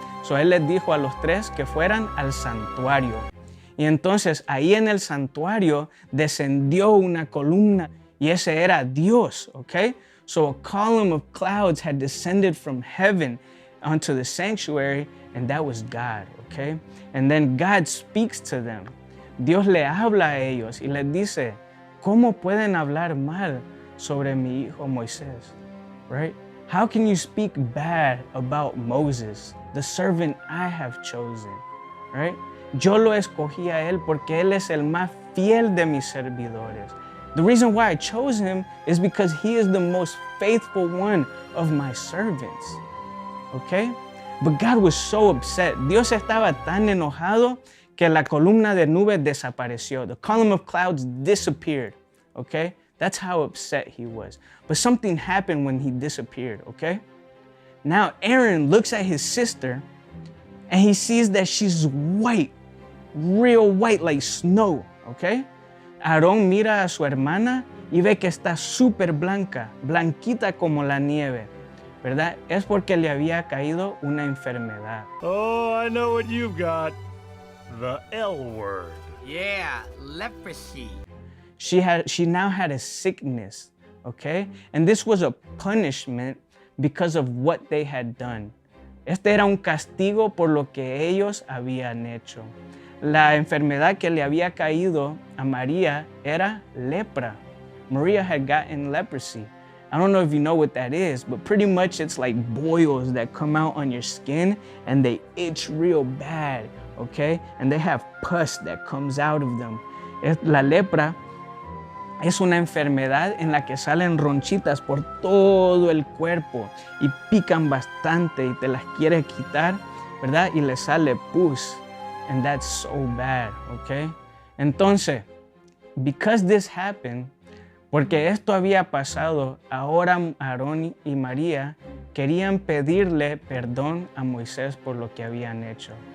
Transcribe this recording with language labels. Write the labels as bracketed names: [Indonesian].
[Spanish] So él les dijo a los tres que fueran al santuario. Y entonces ahí en el santuario descendió una columna y ese era Dios, okay? [English] So a column of clouds had descended from heaven onto the sanctuary, and that was God, okay? And then God speaks to them. [Spanish] Dios le habla a ellos y les dice, ¿cómo pueden hablar mal sobre mi hijo Moisés? [English] Right? How can you speak bad about Moses, the servant I have chosen? Right? [Spanish] Yo lo escogí a él porque él es el más fiel de mis servidores. [English] The reason why I chose him is because he is the most faithful one of my servants. Okay? But God was so upset. [Spanish] Dios estaba tan enojado que la columna de nube desapareció. [English] The column of clouds disappeared. Okay? That's how upset he was. But something happened when he disappeared, okay? Now Aaron looks at his sister and he sees that she's white, real white like snow, okay? [Spanish] Aarón mira a su hermana y ve que está súper blanca, blanquita como la nieve, ¿verdad? Es porque le había caído una enfermedad. [English] Oh, I know what you've got. The L word. Yeah, leprosy. She now had a sickness, okay? And this was a punishment because of what they had done. [Spanish] Este era un castigo por lo que ellos habían hecho. La enfermedad que le había caído a María era lepra. [English] Maria had gotten leprosy. I don't know if you know what that is, but pretty much it's like boils that come out on your skin and they itch real bad, okay? And they have pus that comes out of them. [Spanish] La lepra es una enfermedad en la que salen ronchitas por todo el cuerpo y pican bastante y te las quiere quitar, ¿verdad? Y le sale pus. [English] And that's so bad, okay? [Spanish] Entonces, [English] because this happened, [Spanish] porque esto había pasado, ahora Aarón y María querían pedirle perdón a Moisés por lo que habían hecho.